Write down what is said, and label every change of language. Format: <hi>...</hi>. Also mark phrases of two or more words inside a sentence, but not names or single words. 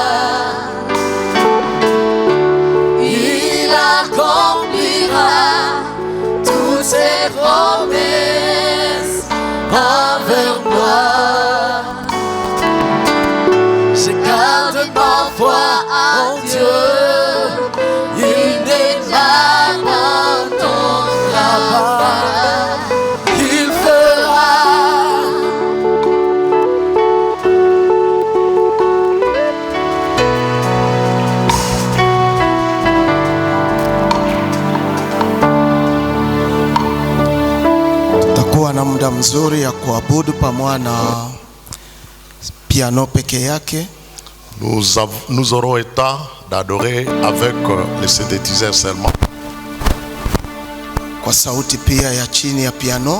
<fr>Il accomplira toutes ses promesses envers moi. Je garde ma foi en Dieu. Il ne m'abandonnera pas. Il fera.</fr> <sw>Tutakuwa na muda mzuri ya kuabudu pamoja na piano peke yake.</sw> <fr>Nous aurons état d'adorer avec les synthétiseurs seulement.</fr> <sw>Kwa sauti pia ya chini ya piano.</sw>